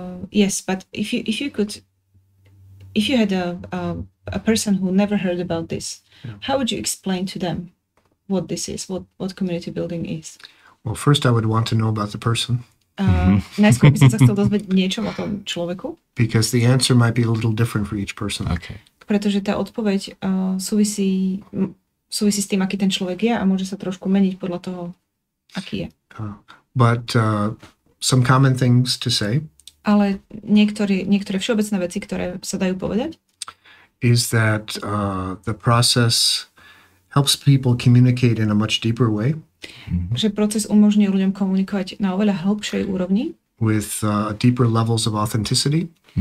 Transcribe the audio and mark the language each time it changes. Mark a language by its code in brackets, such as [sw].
[en] Yes, but if you had a person who never heard about this, how would you explain to them what this is, what community building is? Well, first I would want to know about the person. [sk] Najskôr by som sa chcel dozvedieť niečo o tom človeku. [en] Because the answer might be a little different for each person. Okay. [sk] Pretože tá odpoveď súvisí s tým, aký ten človek je a môže sa trošku meniť podľa toho, aký je. [en] But some common things to say. [sk] Ale niektoré všeobecné veci, ktoré sa dajú povedať, [en] is that the process helps people communicate in a much deeper way. [sk] Že proces umožňuje ľuďom komunikovať na oveľa hĺbšej úrovni. [en] With deeper levels of authenticity.